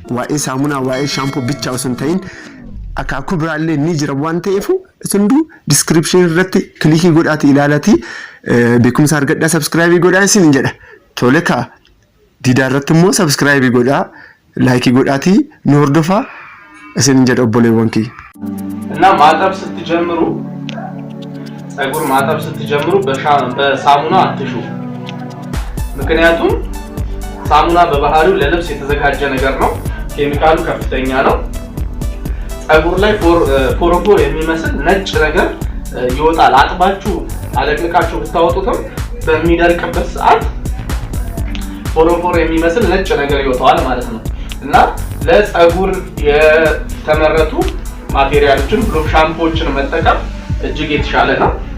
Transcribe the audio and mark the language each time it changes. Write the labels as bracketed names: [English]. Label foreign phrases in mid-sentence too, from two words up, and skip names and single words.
[Oromo] Waa'ee saamunaa waa'ee shaampoo bichaa osoo hin ta'in akaakuu biraallee ni jira waan ta'eef isin hundu description irratti kilikii godhaatii ilaalatii beekumsa argadhaa subscribe godhaa isin jedha. Tole kaa Didaa irratti immoo subscribe godhaa like godhaatii nu hordofaa isin jedha obboleewwan kiyya. [Amharic] እና ማጠብ ስትጀምሩ ፀጉር ማጠብ ስትጀምሩ በሳሙና አትሹ። ምክንያቱም ሳሙና በባህሪው ለልብስ የተዘጋጀ ነገር ነው። ኬሚካሉ ከፍተኛ ነው። ፀጉር ላይ ፎሮፎር የሚመስል ነጭ ነገር ይወጣል። አጥባችሁ አለቅልቃችሁ ብታወጡትም በሚደርቅበት ሰዓት ፎሮፎር የሚመስል ነጭ ነገር ይወጣል ማለት ነው። እና ለፀጉር የተመረቱ ማቴሪያሎችን ብሎ ሻምፖዎችን መጠቀም እጅግ የተሻለ ነው።